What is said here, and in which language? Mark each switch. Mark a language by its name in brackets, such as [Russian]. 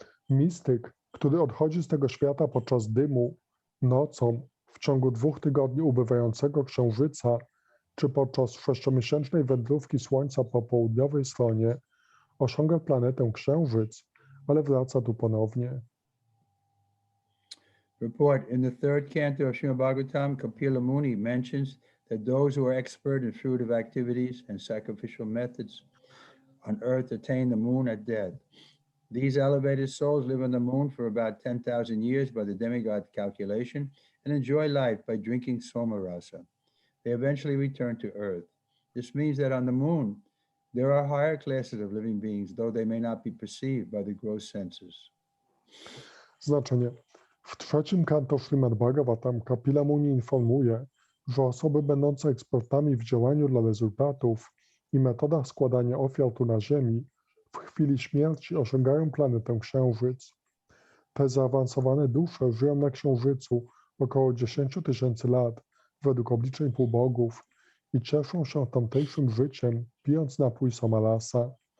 [Polish] Mistyk, który odchodzi z tego świata podczas dymu, nocą, w ciągu 2 tygodni ubywającego księżyca, czy podczas 6-miesięcznej wędrówki Słońca po południowej stronie, osiąga planetę Księżyc, ale wraca tu ponownie. [English] Report in the third canto of Srimad Bhagavatam, Kapila Muni mentions that those who are expert in fruitive activities and sacrificial methods on earth attain the moon at death. These elevated souls live on the moon for about 10,000 years by the demigod calculation and enjoy life by drinking somarasa. They eventually return to earth. This means that on the moon, there are higher classes of living beings, though they may not be perceived by the gross senses. [Polish] Znaczenie. W trzecim kanto Śrimad Bhagavatam Kapila Muni informuje, że osoby będące ekspertami w działaniu dla rezultatów i metodach składania ofiar tu na Ziemi w chwili śmierci osiągają planetę Księżyc. Te zaawansowane dusze żyją na Księżycu około 10 000 lat według obliczeń półbogów i cieszą się tamtejszym życiem, pijąc napój Somalasa.